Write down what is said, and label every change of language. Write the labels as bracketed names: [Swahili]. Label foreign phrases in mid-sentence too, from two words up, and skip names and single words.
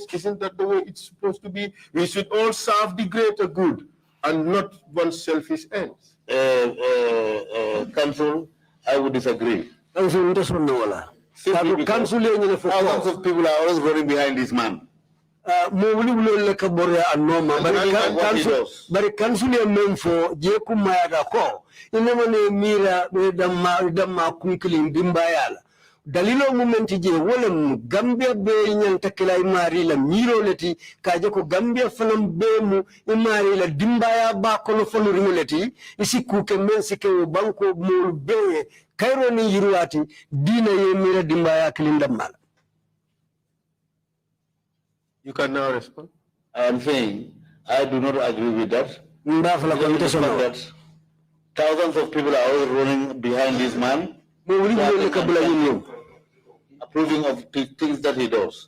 [English] Isn't that the way it's supposed to be? We should all serve the greater good and not one's selfish ends. Council, I would disagree. Thousands of people are always running behind this man. [Mandingo] But council memfo jeku mayaga ko inamane mira damma kunkilim dimbayala dalilo momenti je wolem Gambia be nyanta kila imari la miro leti kaje ko Gambia fanam be mu imari la dimbaya ba ko no fonu rimoleti isi kuke men sike banko mo be kayro ni yiruati dina ye mira dimbaya kilinda mal. [English] You can now respond. I am saying I do not agree with that. That thousands of people are always running behind this man, approving of things that he does.